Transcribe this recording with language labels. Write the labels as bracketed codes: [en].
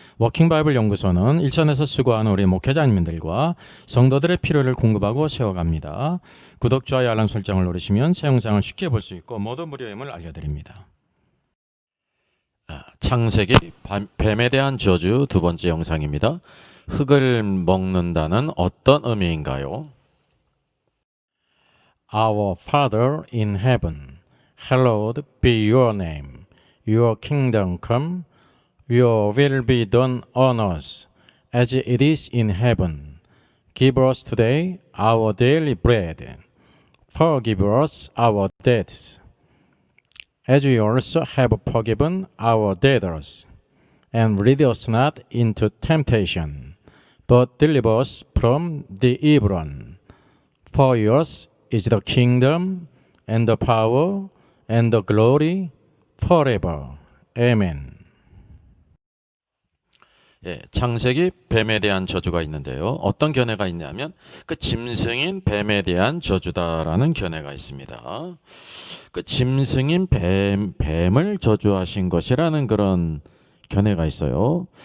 [ko] 워킹바이블 연구소는 일선에서 수고하는 우리 목회자님들과 성도들의 필요를 공급하고 세워갑니다. 구독, 좋아요, 알람 설정을 누르시면 새 영상을 쉽게 볼 수 있고 모두 무료임을 알려드립니다. 창세기 뱀에 대한 저주 두 번째 영상입니다. 흙을 먹는다는 어떤 의미인가요? [en] Our Father in heaven, hallowed be your name. Your kingdom come, your will be done on earth as it is in heaven. Give us today our daily bread. Forgive us our debts, as we also have forgiven our debtors. And lead us not into temptation, but deliver us from the evil one. For yours is the kingdom, and the power, and the glory, forever. Amen. [ko] 창세기 뱀에 대한 저주가 있는데요. 어떤 견해가 있냐면 그 짐승인 뱀에 대한 저주다라는 견해가 있습니다. 그 짐승인 뱀을 저주하신 것이라는 그런 견해가 있어요.